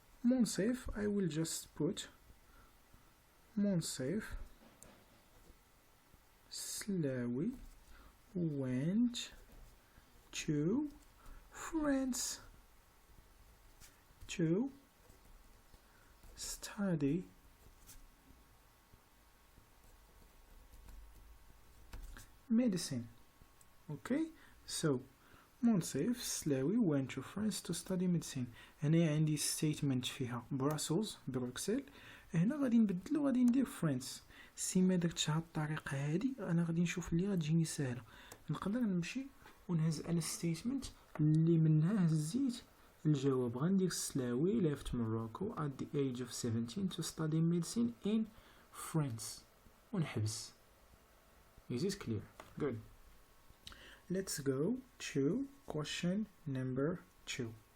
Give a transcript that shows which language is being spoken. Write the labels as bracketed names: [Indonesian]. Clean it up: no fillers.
[English] Monsef, I will just put Monsef Slawi went to France to study medicine. Okay, so Monsef Slawi went to France to study medicine. [Arabic] هنا عندي statement فيها Brussels بروكسل، هنا غادي نبدلو، غادي ندير فرنسا. سي ما درتش هاد الطريقه هادي انا غادي نشوف اللي غتجيني سهله، نقدر نمشي ونهز على الستيتمنت اللي منها هزيت الجواب. [English] غندير سلاوي left Morocco at the age of 17 to study medicine in France ونحبس. Is this clear? Good. Let's go to question number 2.